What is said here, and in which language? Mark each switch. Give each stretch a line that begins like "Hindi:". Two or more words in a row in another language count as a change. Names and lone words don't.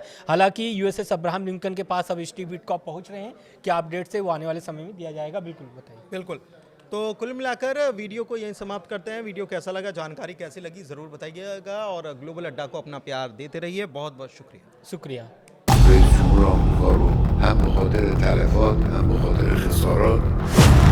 Hindi: हालांकि यूएसएस अब्राहम लिंकन के पास अब स्टीव विटकॉफ पहुंच रहे हैं। क्या अपडेट है वो आने वाले समय में दिया जाएगा, बिल्कुल बताइए। बिल्कुल। तो कुल मिलाकर वीडियो को यहीं समाप्त करते हैं। वीडियो कैसा लगा, जानकारी कैसी लगी, ज़रूर बताइएगा और ग्लोबल अड्डा को अपना प्यार देते रहिए। बहुत बहुत शुक्रिया।
Persian: رئیس جمهور آمریکا رو هم به خاطر تلفات هم به خاطر خسارات